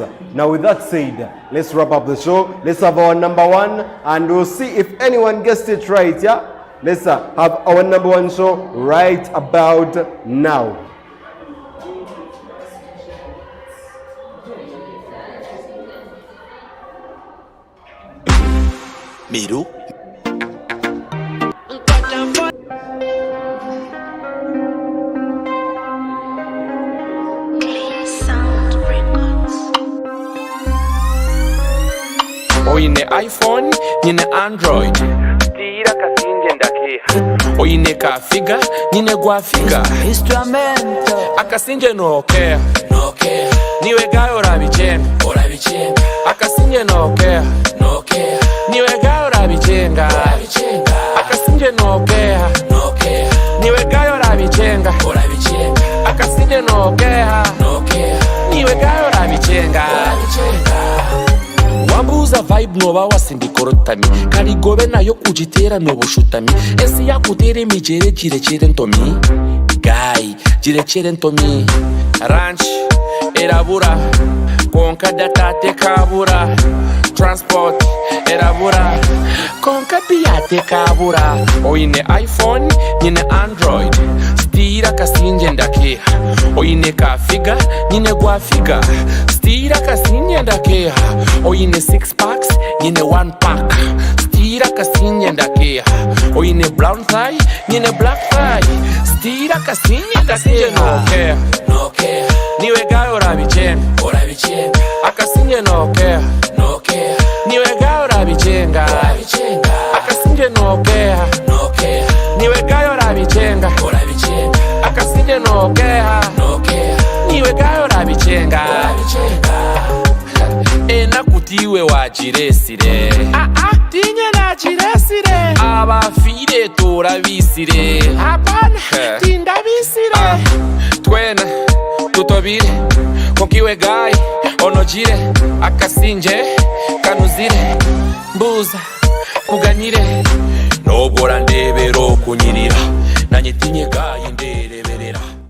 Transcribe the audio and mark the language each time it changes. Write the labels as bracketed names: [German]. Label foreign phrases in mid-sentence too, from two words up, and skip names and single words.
[English] Now with that said, let's wrap up the show. Let's have our number one, and we'll see if anyone guessed it right. Yeah, let's have our number one show right about now. [Chiga] Miru. Oyine iPhone, nyine Android. Tira kasinje ndakeha. Oyine ka figa, nyine gwa figa. Instrumento. Akasinje [English] no care. No care. [Chiga] Niwe gayo rabichenga. Orabichenga. Akasinje [English] no care. No care. [Chiga] Niwe gayo rabichenga. Orabichenga. Akasinje [English] no care. No care. [Chiga] Niwe gayo rabichenga. Orabichenga. Akasinje [English] no care. No care. [Chiga] Niwe gayo rabichenga. Orabichenga. Wambuza vibe noba wasindikorotami karigobe nayo kujitera nobushutami esi yakutere mijere kirekire ntomi guy kirekire ntomi ranch erabura konka datate kabura transport erabura konka piate kabura oyine iPhone nyine Android stira kasinje ndakeha oyine ka figa nyine gwa figa stira kasinje ndakeha oyine 6 packs nyine 1 pack stira kasinje ndakeha oyine [English] brown thigh [Chiga] nyine [English] black thigh [Chiga] stira kasinje ndakeha [English] no care no care [Chiga] niwe gayo rabichenga orabichenga akasinje [English] no care no care [Chiga] niwe gayo rabichenga orabichenga akasinje [English] no care no care [Chiga] niwe gayo rabichenga orabichenga akasinje [English] no care no care [Chiga] niwe gayo rabichenga orabichenga enakutiwe wachiresire tinye nachiresire abafire turabisire apana tindabisire twena tutobire konkiwe gai onojire akasinje kanuzire mbuza kuganyire nobora ndebero kunyirira nanyitinye gai ndereberera.